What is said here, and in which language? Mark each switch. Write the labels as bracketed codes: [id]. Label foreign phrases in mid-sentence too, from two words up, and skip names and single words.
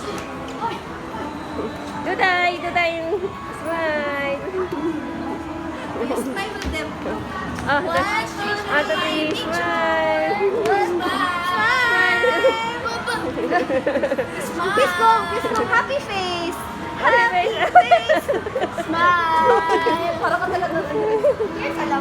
[en] Duday, Duday. Smile. Smile with them. Oh, One, two, Duday, three, smile. Smile. Kiss mo, happy face. Happy face. Smile. [tl] Para ka talaga. Yes, alam